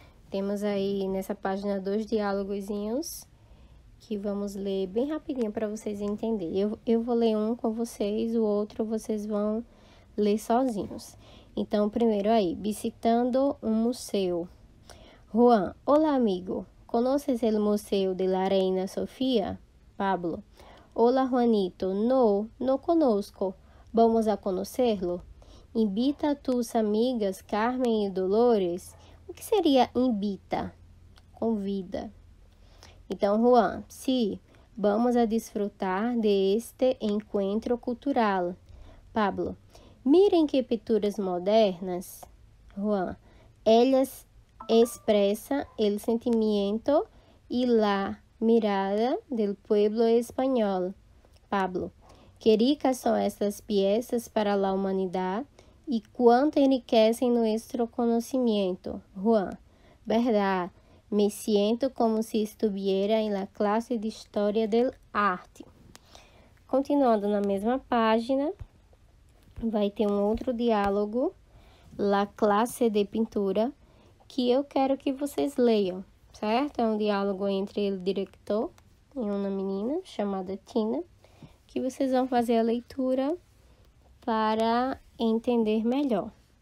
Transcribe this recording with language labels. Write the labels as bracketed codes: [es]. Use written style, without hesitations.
[pt] Temos aí nessa página 2 diálogozinhos que vamos ler bem rapidinho para vocês entenderem. Eu vou ler um com vocês, o outro vocês vão ler sozinhos. Então, primeiro aí, visitando um museu. [es] Juan, olá amigo, ¿conoces el museo de la Reina Sofía? Pablo, hola Juanito, no conozco, vamos a conocerlo. Invita a tus amigas Carmen e Dolores. [pt] O que seria invita? Convida. Então, [es] Juan, sí, vamos a disfrutar de este encuentro cultural. Pablo, miren que pinturas modernas. Juan, ellas expresan el sentimiento y la mirada del pueblo español. Pablo, qué ricas son estas piezas para la humanidad y cuánto enriquecen nuestro conocimiento. Juan, verdad, me siento como si estuviera en la clase de História del Arte. [pt] Continuando na mesma página, vai ter um outro diálogo, La classe de pintura, que eu quero que vocês leiam, certo? É um diálogo entre o diretor e uma menina chamada Tina, que vocês vão fazer a leitura para entender melhor.